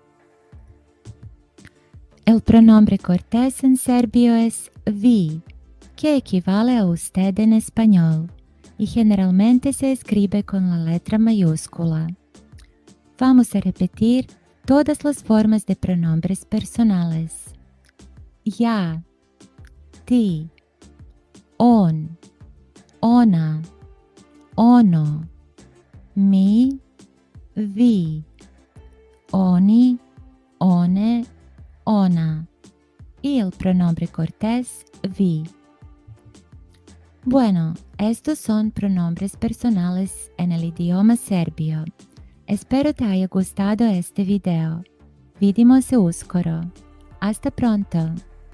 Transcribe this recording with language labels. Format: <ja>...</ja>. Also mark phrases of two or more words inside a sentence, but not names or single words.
<es>El pronombre cortés en serbio es vi, que equivale a usted en español y generalmente se escribe con la letra mayúscula. Vamos a repetir todas las formas de pronombres personales.</es> <sr>Ja, ti, on, ona, ono, mi, vi, oni, one, ona</sr> <es>y el pronombre cortés vi. Bueno, estos son pronombres personales en el idioma serbio. Espero te haya gustado este video.</es> <sr>Vidimo se uskoro.</sr> <es>Hasta pronto.</es>